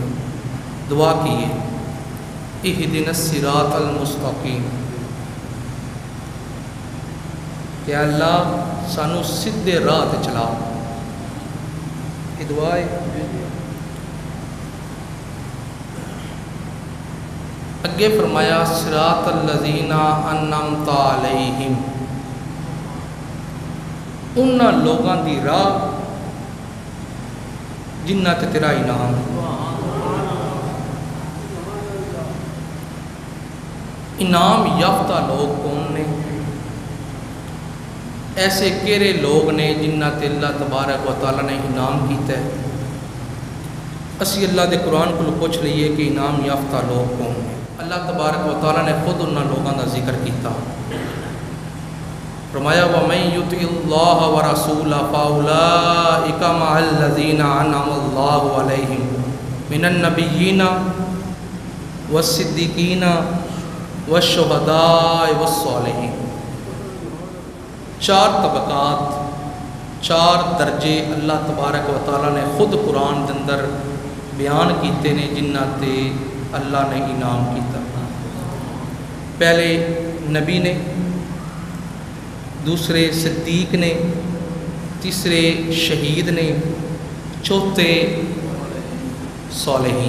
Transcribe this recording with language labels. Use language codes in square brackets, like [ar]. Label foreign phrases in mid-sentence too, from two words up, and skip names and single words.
[pa] دعا کی ہے [ar] اہدنا الصراط المستقیم، [pa] کہ اللہ سانو سیدھے راہ تے چلا۔ [ur] یہ دعا ہے۔ اگے فرمایا [ar] صراط الذین انعمت علیہم، [pa] انہاں لوگاں دی راہ جنہ تے تیرا انعام۔ انعام یافتہ لوگ کون نے؟ ایسے کیڑے لوگ نے جنہ تے اللہ تبارک و تعالیٰ نے انعام کیتا ہے۔ اسی اللہ دے قرآن کو پوچھ لئیے کہ انعام یافتہ لوگ کون نے۔ اللہ تبارک و تعالیٰ نے خود انہاں لوگوں کا ذکر کیتا، فرمایا [ar] وَمَن يُطِعِ اللَّهَ وَرَسُولَهُ فَأُولَٰئِكَ مَعَ الَّذِينَ أَنْعَمَ اللَّهُ عَلَيْهِمْ مِنَ النَّبِيِّينَ وَالصِّدِّيقِينَ وَالشُّهَدَاءِ وَالصَّالِحِينَ۔ [pa] چار طبقات، چار درجے اللہ تبارک و تعالیٰ نے خود قرآن کے اندر بیان کیتے نے جنہ تے اللہ نے انعام کیتا۔ پہلے نبی نے، دوسرے صدیق نے، تیسرے شہید نے، چوتھے صالحین۔